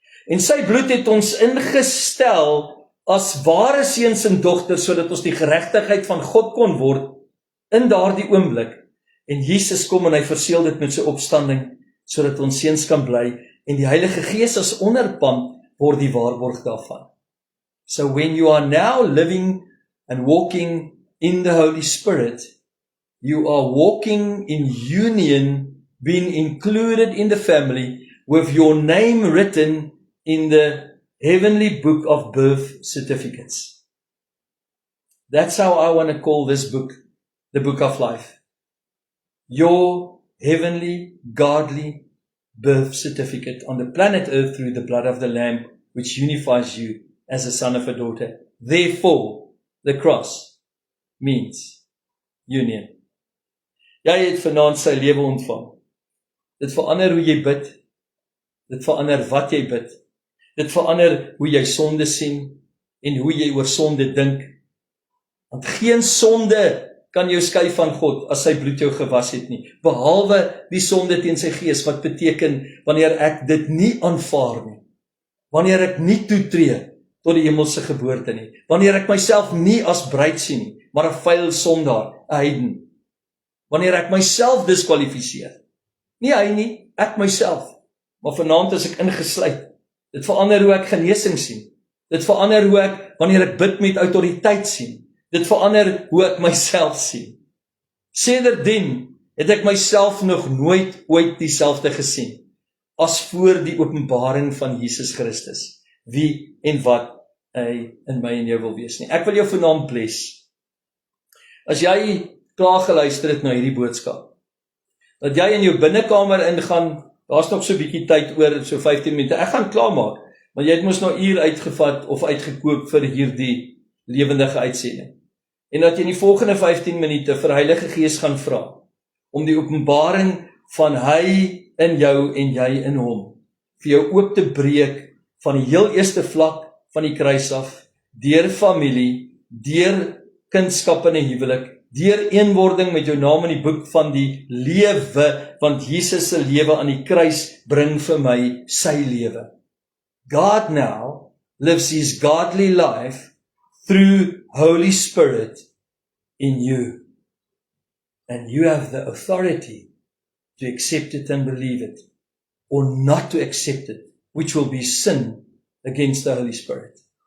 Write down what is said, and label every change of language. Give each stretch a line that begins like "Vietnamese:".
Afrikaans: En sy bloed het ons ingestel as ware seuns en dogters sodat ons die geregtigheid van God kon word in daardie oomblik. En Jesus kom en hy verseël dit met sy opstanding sodat ons seuns kan bly en die Heilige Gees as onderpand word die waarborg daarvan.
English: So when you are now living and walking in the Holy Spirit, you are walking in union, being included in the family, with your name written in the heavenly book of birth certificates. That's how I want to call this book, the book of life. Your heavenly, godly birth certificate on the planet Earth through the blood of the Lamb, which unifies you as a son of a daughter. Therefore, the cross means union.
Afrikaans: Jy het vanaand sy lewe ontvang. Dit verander hoe jy bid. Dit verander wat jy bid. Dit verander hoe jy sonde sien en hoe jy oor sonde dink. Want geen sonde kan jou skei van God as sy bloed jou gewas het nie. Behalwe die sonde teen sy gees, wat beteken wanneer ek dit nie aanvaar nie. Wanneer ek nie toetree tot die hemelse geboorte nie. Wanneer ek myself nie as bruid sien nie, maar 'n vuil sondaar, 'n heiden. Wanneer ek myself diskwalifiseer. Nie hy nie, ek myself. Maar vanaand is ek ingesluit. Dit verander hoe ek genesing sien. Dit verander hoe ek, wanneer ek bid met autoriteit sien. Dit verander hoe ek myself sien. Sedertdien het ek myself nog nooit ooit dieselfde gesien as voor die openbaring van Jesus Christus. Wie en wat hy in my en jou wil wees nie. Ek wil jou vanaand bless. As jy klaar geluister het na hierdie boodskap, dat jy in jou binnekamer ingaan, daar's nog so 'n bietjie tyd oor, so 15 minute, ek gaan klaarmaak, maar jy het mos nou uur uitgevat of uitgekoop vir hierdie lewendige uitsending. En dat jy in die volgende 15 minute vir Heilige Gees gaan vra, om die openbaring van hy in jou en jy in hom, vir jou oop te breek, van die heel eerste vlak van die kruis af, deur familie, deur kindskap in 'n huwelik, deur eenwording met jou naam in die boek van die lewe, want Jesus se lewe aan die kruis bring vir my sy lewe.
English: God now lives his godly life through Holy Spirit in you. And you have the authority to accept it and believe it, or not to accept it, which will be sin against the Holy Spirit.